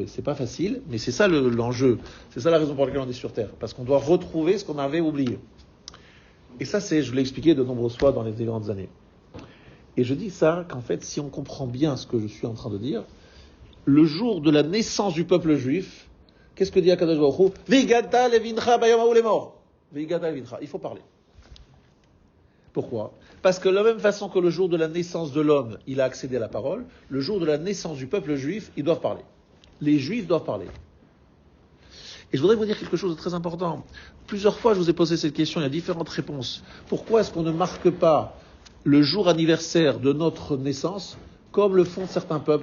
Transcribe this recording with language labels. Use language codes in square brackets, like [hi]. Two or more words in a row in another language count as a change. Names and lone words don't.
[fr] C'est pas facile, mais c'est ça l'enjeu. C'est ça la raison pour laquelle on est sur Terre. Parce qu'on doit retrouver ce qu'on avait oublié. Et ça, je vous l'ai expliqué de nombreuses fois dans les différentes années. Et je dis ça qu'en fait, si on comprend bien ce que je suis en train de dire, le jour de la naissance du peuple juif, qu'est-ce que dit [he] הקדוש ברוך הוא? והגדת לבנך ביום ההוא לאמר. והגדת לבנך. [fr] Il faut parler. Pourquoi? Parce que de la même façon que le jour de la naissance de l'homme, il a accédé à la parole, le jour de la naissance du peuple juif, ils doivent parler. Les juifs doivent parler. Et je voudrais vous dire quelque chose de très important. Plusieurs fois, je vous ai posé cette question, il y a différentes réponses. Pourquoi est-ce qu'on ne marque pas le jour anniversaire de notre naissance comme le font certains peuples?